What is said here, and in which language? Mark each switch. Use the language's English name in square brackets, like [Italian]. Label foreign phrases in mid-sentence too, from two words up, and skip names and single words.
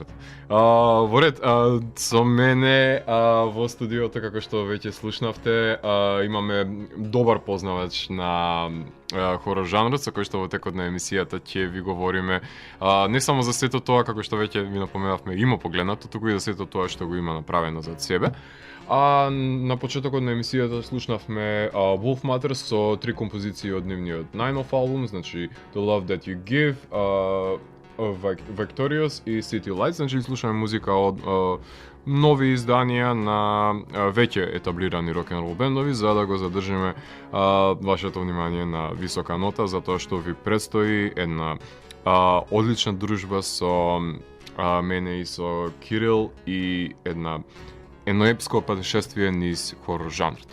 [Macedonian] Во ред, со мене во студиото, како што веќе слушнавте, имаме добар познавач на хорор жанрот, со кој што во текот на емисијата ќе ви говориме не само за сето тоа, како што веќе ви напоменавме, има погледнато, туку и за сето тоа што го има направено зад себе. На почетокот на емисијата слушнавме Wolf Matter со 3 композиции од нивниот најнов албум, значи The Love That You Give, Victorious и City Lights, значи слушаме музика од нови изданија на веќе етаблирани рок-н-рол бендови, за да го задржиме вашето внимание на висока нота, затоа што ви предстои една одлична дружба со мене и со Кирил и едно епско патешествие низ хорор жанрот.